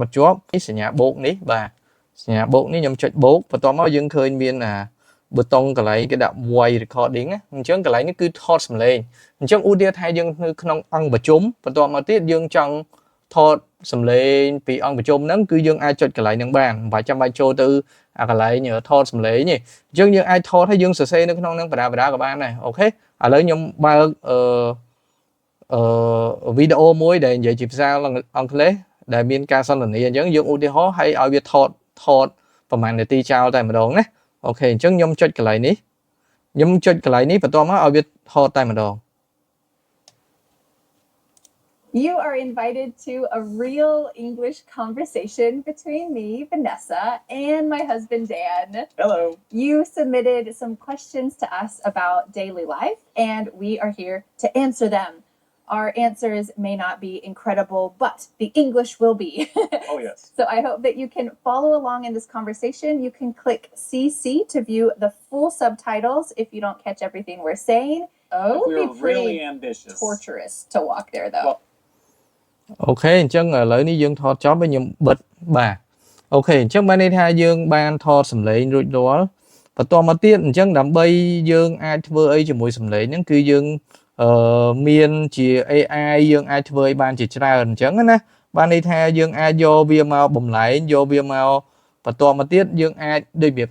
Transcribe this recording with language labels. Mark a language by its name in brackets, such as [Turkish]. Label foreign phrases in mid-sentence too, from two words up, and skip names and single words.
[Khmer] ត់ជាប់នេះសញ្ញាបូកនេះបាទសញ្ញាបូកនេះខ្ញុំចុចបូកបន្ទាប់មកយើងឃើញមានប៊ូតុងកន្លែងគេដាក់ [English] voice recording [Khmer] ណាអញ្ចឹងកន្លែងនេះគឺថតសំឡេងអញ្ចឹងឧទាហរណ៍ថាយើងនៅក្នុងអង្គប្រជុំបន្ទាប់មកទៀតយើងចង់ថតសំឡេងពីអង្គប្រជុំហ្នឹងគឺយើងអាចចុចកន្លែងហ្នឹងបានមិនចាំបាច់ចូលទៅអាកន្លែងថតសំឡេងទេអញ្ចឹងយើងអាចថតហើយយើងសរសេរនៅក្នុងហ្នឹងបដាក៏បានដែរអូខេឥឡូវខ្ញុំបើក វីដេអូមួយដែលនិយាយជាភាសាអង់គ្លេសដែលមានការសន្ទនាអញ្ចឹងយើងឧទាហរណ៍ឲ្យវាថតប្រហែលនាទីចោលតែម្ដងណាអូខេអញ្ចឹងខ្ញុំចុចកន្លែងនេះបន្ទាប់មកឲ្យវាថតតែម្ដង [English] You are invited to a real English conversation between me, Vanessa, and my husband, Dan. Hello. You submitted some questions to us about daily life, and we are here to answer them. Our answers may not be incredible, but the English will be. Oh, yes. So I hope that you can follow along in this conversation. You can click CC to view the full subtitles if you don't catch everything we're saying. Oh, it would be pretty really ambitious. torturous to walk there, though. Well, [Khmer] អូខេអញ្ចឹងឥឡូវនេះយើងថតចប់ហើយខ្ញុំបិទបាទអូខេអញ្ចឹងបានន័យថាយើងបានថតសំឡេងរួចរាល់បន្តមកទៀតអញ្ចឹងដើម្បីយើងអាចធ្វើអីជាមួយសំឡេងហ្នឹងគឺយើងមាន ជា AI យើងអាចធ្វើឲ្យបានជាច្រើនអញ្ចឹងណាបានន័យថាយើងអាចយកវាមកបំលែងយកវាមកបន្តមកទៀតយើងអាចដូចប្រៀប